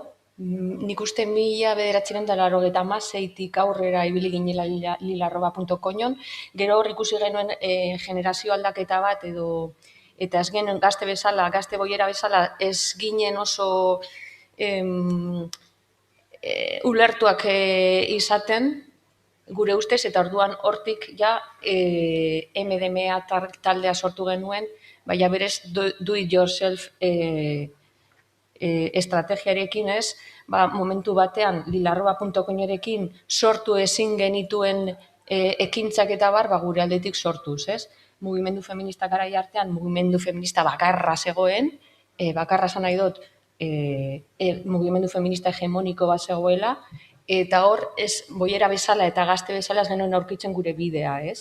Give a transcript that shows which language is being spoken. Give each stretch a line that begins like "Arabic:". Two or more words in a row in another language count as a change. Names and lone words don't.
Basque: Nik uste 1986tik aurrera ibili ginela lilarroba.coñon, gero hor ikusi genuen generazio aldaketa bat eta ez genuen gazte boiera bezala, ez ginen oso ulertuak izaten gure ustez, eta orduan hortik ja MDMA taldea sortu genuen, baina berez
English: do it yourself
Basque: estrategiarekin, ez, momentu batean lilarroba.coñerekin sortu ezin genituen ekintzak eta gure aldetik sortuz, ez? Mugimendu feminista garai artean, mugimendu feminista bakarra zegoen, bakarra esan nahi dut, mugimendu feminista hegemoniko bat zegoela, eta hor, ez boiera bezala eta gazte bezala ez genuen aurkitzen gure bidea, ez?